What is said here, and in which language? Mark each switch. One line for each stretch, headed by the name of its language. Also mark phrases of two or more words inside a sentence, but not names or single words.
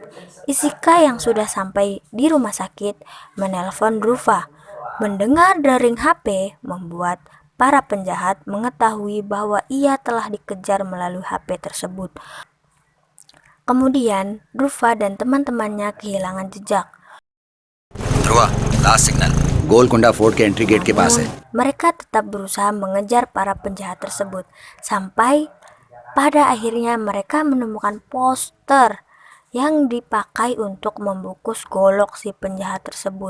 Indonesian: Ishika yang sudah sampai di rumah sakit menelpon Dhruva. Mendengar dering HP membuat para penjahat mengetahui bahwa ia telah dikejar melalui HP tersebut. Kemudian Dhruva dan teman-temannya kehilangan jejak.
Hindi: ध्रुवा, लास्ट सिग्नल गोलकुंडा फोर्ट के एंट्री गेट के पास है.
Indonesian: Mereka tetap berusaha mengejar para penjahat tersebut. Sampai pada akhirnya mereka menemukan poster yang dipakai untuk membungkus golok si penjahat tersebut.